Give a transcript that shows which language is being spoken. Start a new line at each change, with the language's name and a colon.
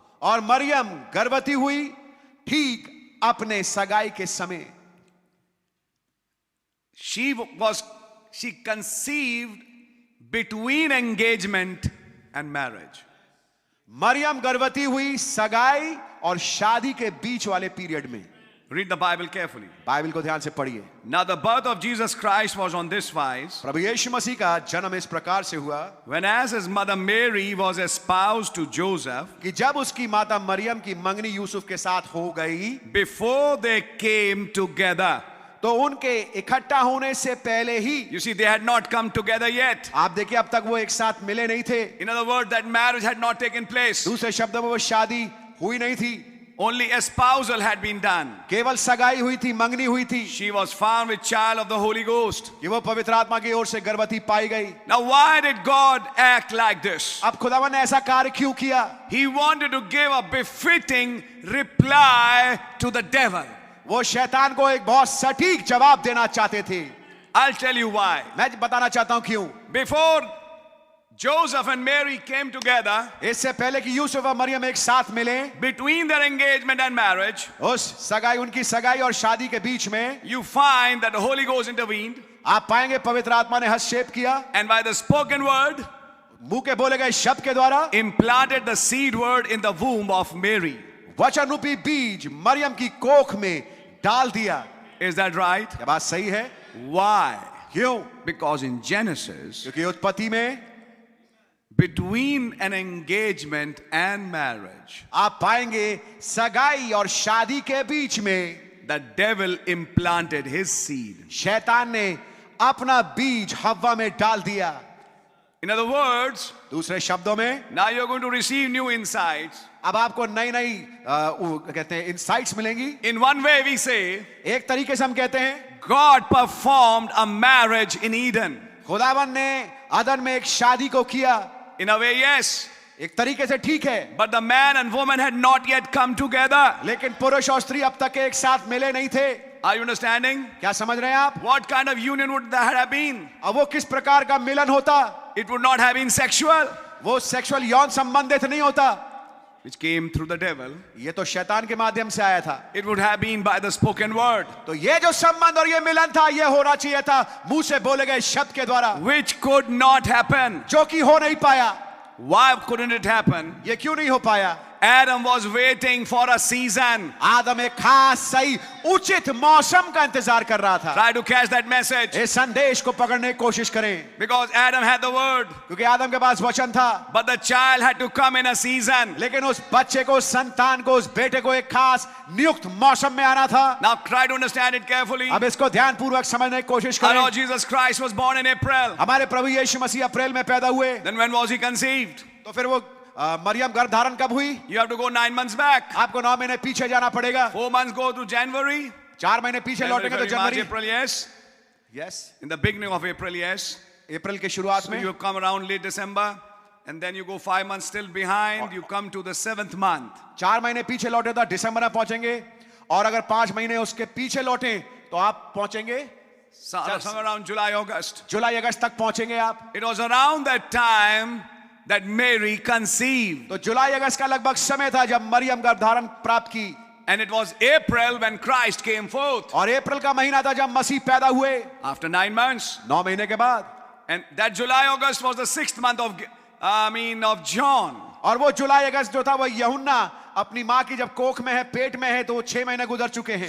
Hindi: और मरियम गर्भवती हुई ठीक अपने सगाई के समय।
English: She conceived between engagement and marriage.
Hindi: Maryam गर्भवती हुई सगाई और शादी के बीच वाले पीरियड में।
English: Read the Bible carefully.
Hindi: Bible को ध्यान से पढ़िए।
English: Now the birth of Jesus Christ was on this wise.
Hindi: प्रभु यीशु मसीह का जन्म इस प्रकार से हुआ
English: When as his mother Mary was espoused to Joseph,
Hindi: कि जब उसकी माता मरियम की मंगनी यूसुफ के साथ हो गई,
English: before they came together.
Hindi: तो उनके इकट्ठा होने से पहले ही,
English: You see, they had not come together yet.
Hindi: आप देखिए अब तक वो एक साथ मिले नहीं थे।
English: In other words, that marriage had not taken place.
Hindi: दूसरे शब्दों में वो शादी हुई नहीं थी,
English: Only espousal had been done.
Hindi: केवल सगाई हुई थी, मंगनी हुई थी
English: She was found with child of the Holy Ghost.
Hindi: कि वो पवित्र आत्मा की ओर से गर्भवती पाई गई।
English: Now, why did God act like this?
Hindi: अब खुदावन ने ऐसा कार्य क्यों किया?
English: He wanted to give a befitting reply to the devil.
Hindi: वो शैतान को एक बहुत सटीक जवाब देना चाहते थे।
English: I'll tell you why.
Hindi: मैं बताना चाहता हूं क्यों।
English: Before Joseph and Mary came together,
Hindi: इससे पहले कि यूसुफ और मरियम एक साथ मिले,
English: between their engagement and marriage,
Hindi: उस सगाई, उनकी सगाई और शादी के बीच में
English: you find that the Holy Ghost intervened,
Hindi: आप पाएंगे पवित्र आत्मा ने हस्तक्षेप किया,
English: and by the spoken word,
Hindi: मुंह के बोले गए शब्द के द्वारा
English: implanted the seed word in the womb of Mary.
Hindi: वचन रूपी बीज मरियम की कोख में डाल दिया।
English: Is that right?
Hindi: क्या बात सही है?
English: Why?
Hindi: क्यों?
English: Because in Genesis,
Hindi: क्योंकि उत्पत्ति में
English: between an engagement and marriage,
Hindi: आप पाएंगे सगाई और शादी के बीच में
English: the devil implanted his seed.
Hindi: शैतान ने अपना बीज हव्वा में डाल दिया।
English: In other words,
Hindi: दूसरे शब्दों में
English: now you're going to receive new insights.
Hindi: अब आपको नई नई कहते हैं इंसाइट्स मिलेंगी।
English: In one way, we say,
Hindi: एक तरीके से हम कहते हैं
English: God performed a marriage in Eden.
Hindi: खुदावन ने अदन में एक शादी को किया।
English: In a way, yes.
Hindi: एक तरीके से ठीक है,
English: But the man and woman had not yet come together.
Hindi: लेकिन पुरुष और स्त्री अब तक एक साथ मिले नहीं थे।
English: Are you understanding?
Hindi: क्या समझ रहे हैं आप?
English: What kind of union would that have been?
Hindi: अब वो किस प्रकार का मिलन होता?
English: It would not have been sexual,
Hindi: वो सेक्सुअल यौन संबंधित नहीं होता,
English: which came through the devil.
Hindi: ये तो शैतान के माध्यम से आया था।
English: It would have been by the spoken word,
Hindi: तो ये जो संबंध और ये मिलन था, ये होना चाहिए था मुंह से बोले गए शब्द के द्वारा,
English: which could not happen.
Hindi: जो कि हो नहीं पाया।
English: Why couldn't it happen?
Hindi: ये क्यों नहीं हो पाया?
English: Adam was waiting for a season.
Hindi: आदम एक खास सही उचित मौसम का इंतजार कर रहा था।
English: Try to catch that message.
Hindi: इस संदेश को पकड़ने की कोशिश करें,
English: Because Adam had the word,
Hindi: क्योंकि आदम के पास वचन था,
English: but the child had to come in a season.
Hindi: लेकिन उस बच्चे को, उस संतान को, उस बेटे को एक खास नियुक्त मौसम में आना था।
English: Now try to understand it carefully.
Hindi: अब इसको ध्यान पूर्वक समझने की कोशिश
English: Our
Hindi: करें।
English: Lord Jesus Christ was born in April.
Hindi: हमारे प्रभु यीशु मसीह अप्रैल में पैदा हुए,
English: Then when was he conceived?
Hindi: तो फिर वो मरियम गर्भ धारण कब हुई?
English: You have to go 9 months back.
Hindi: आपको 9 महीने पीछे जाना पड़ेगा।
English: 4 months go to January.
Hindi: 4 महीने पीछे
English: January,
Hindi: लौटेंगे तो
English: February, March,
Hindi: January,
English: April, yes. Yes, In the beginning of April, yes.
Hindi: अप्रैल के शुरुआत
English: So
Hindi: में।
English: you come around late December, and then you go 5 months still behind. You come to the 7th month.
Hindi: 4 महीने पीछे लौटे तो दिसंबर में पहुंचेंगे, और अगर 5 महीने उसके पीछे लौटे तो आप पहुंचेंगे
English: Somewhere around July, August.
Hindi: जुलाई अगस्त तक पहुंचेंगे आप।
English: It was around that time that Mary conceived.
Hindi: तो जुलाई अगस्त का लगभग समय था जब मरियम गर्भ धारण प्राप्त की,
English: And it was April when Christ came forth.
Hindi: और अप्रैल का महीना था जब मसीह पैदा हुए,
English: After 9 months.
Hindi: 9 महीने के बाद।
English: And that July, August was the 6th month of John.
Hindi: और वो जुलाई अगस्त जो था वो यूहन्ना अपनी माँ की जब कोख में है, पेट में है, तो वो 6 महीने गुजर चुके हैं।